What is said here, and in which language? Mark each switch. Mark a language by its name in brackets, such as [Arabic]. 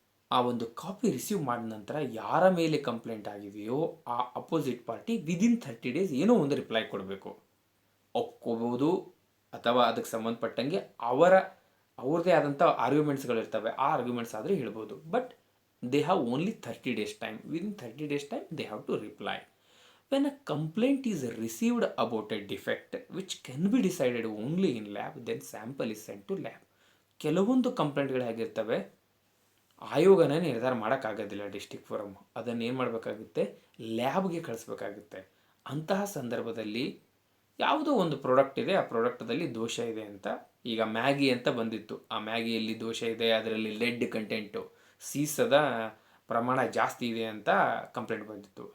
[Kannada] ಆ ಒಂದು copy receive ಮಾಡಿದ ನಂತರ ಯಾರ ಮೇಲೆ ಕಂಪ್ಲೇಂಟ್ ಆಗಿದೆಯೋ ಆ ಅಪೋಸಿಟ್ ಪಾರ್ಟಿ [English] within 30 days [Kannada] ಏನೋ ಒಂದು ರಿಪ್ಲೈ ಕೊಡಬೇಕು. ಒಪ್ಕೋಬೋದು ಅಥವಾ ಅದಕ್ಕೆ ಸಂಬಂಧಪಟ್ಟಂಗೆ ಅವ್ರದ್ದೇ ಆದಂಥ ಆರ್ಗ್ಯುಮೆಂಟ್ಸ್ಗಳಿರ್ತವೆ, ಆ ಆರ್ಗ್ಯುಮೆಂಟ್ಸ್ ಆದರೆ ಹೇಳ್ಬೋದು. [English] But they have only 30 days time. Within 30 days time they have to reply. When a complaint is received about a defect which can be decided only in lab, then sample is sent to lab. [Kannada] ಕೆಲವೊಂದು ಕಂಪ್ಲೇಂಟ್ಗಳು ಹೇಗಿರ್ತವೆ, ಆಯೋಗನೇ ನಿರ್ಧಾರ ಮಾಡೋಕ್ಕಾಗೋದಿಲ್ಲ district forum, ಅದನ್ನು ಏನು ಮಾಡಬೇಕಾಗುತ್ತೆ? ಲ್ಯಾಬ್ಗೆ ಕಳಿಸ್ಬೇಕಾಗುತ್ತೆ. ಅಂತಹ ಸಂದರ್ಭದಲ್ಲಿ ಯಾವುದೋ ಒಂದು ಪ್ರಾಡಕ್ಟ್ ಇದೆ, ಆ ಪ್ರಾಡಕ್ಟದಲ್ಲಿ ದೋಷ ಇದೆ ಅಂತ, ಈಗ ಮ್ಯಾಗಿ ಅಂತ ಬಂದಿತ್ತು, ಆ ಮ್ಯಾಗಿಯಲ್ಲಿ ದೋಷ ಇದೆ, ಅದರಲ್ಲಿ ಲೆಡ್ ಕಂಟೆಂಟು, ಸೀಸದ ಪ್ರಮಾಣ ಜಾಸ್ತಿ ಇದೆ ಅಂತ ಕಂಪ್ಲೇಂಟ್ ಬಂದಿತ್ತು.